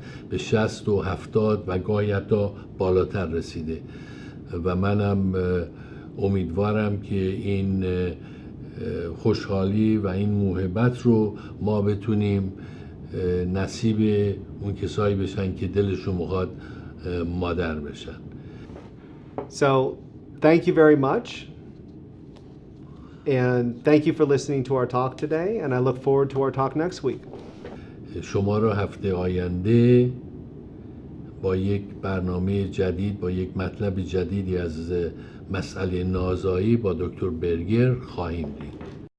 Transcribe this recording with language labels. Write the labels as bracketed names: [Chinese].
[Persian] به 60 و 70 و گاهی حتی بالاتر رسیده و منم امیدوارم که این خوشحالی و این موهبت رو ما بتونیم نصیب اون کسایی بشن که دلشون میخواد مادر بشن. [English] So, thank you very much. And thank you for listening to our talk today. And I look forward to our talk next week. [Persian] شما رو هفته آینده با یک برنامه جدید، با یک مطلب جدیدی از مسئله نازایی با دکتر برگر خواهیم دید.